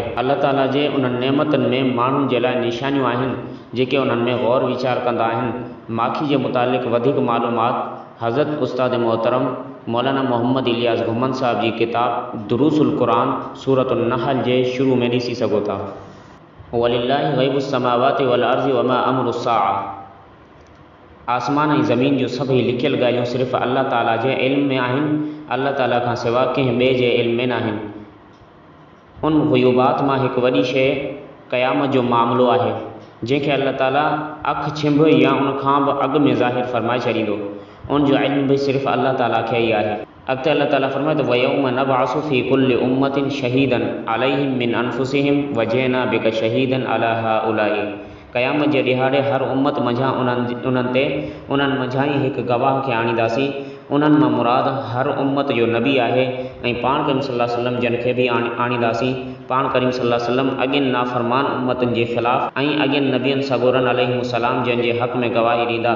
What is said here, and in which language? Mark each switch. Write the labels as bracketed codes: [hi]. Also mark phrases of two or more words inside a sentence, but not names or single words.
[sd] अल्लाह ताला जे उन्हनि नेमतुनि में माण्हुनि जे लाइ निशानियूं आहिनि जेके उन्हनि में गौर वीचार कंदा आहिनि। माखी जे मुतालिक़ वधीक मालूमात हज़रत उस्ताद मोहतरम मौलाना मोहम्मद इलियास घुमन साहब जी किताब दुरूसुल क़ुरान सूरतुन नहल जे शुरू में ॾिसी सघो था। [ar] ولله غيب السماوات والأرض وما أمر الساعة. [sd] आसमान ऐं ज़मीन जो सभई लिखियल ॻाल्हियूं सिर्फ़ु अल्लाह ताला जे इल्म में आहिनि, अल्लाह ताला खां सवाइ कंहिं ॿिए जे इल्म में न आहिनि। उन ग़ुयूबात मां हिकु वॾी शइ क़यामत जो मामिलो आहे जंहिंखे अल्लाह ताला अखि छिंभ या उन खां बि अॻु में ज़ाहिर फरमाए छॾींदो। उन जो इल्म भी सिर्फ़ अल्लाह ताला खे ई आहे। अॻिते अल्लाह ताला फरमाए थो, [ar] ويوم نبعث في كل أمة شهيدا عليهم من أنفسهم وجئنا بك شهيدا على هؤلاء. [sd] क़यामत जे ॾिहाड़े हर उम्मत मंझां उन्हनि मंझां ई हिकु गवाह खे आणींदासीं। उन्हनि मां मुराद हर उम्मत जो नबी आहे ऐं पाण करीम [ar] صلى الله عليه وسلم [sd] जन खे बि आणींदासीं। पाण करीम [ar] صلى الله عليه وسلم [sd] अॻियनि नाफ़रमान उम्मतुनि जे ख़िलाफ़ ऐं अॻियनि नबियनि सगोरनि अलैहिमुस्सलाम जन जे हक़ में गवाही ॾींदा।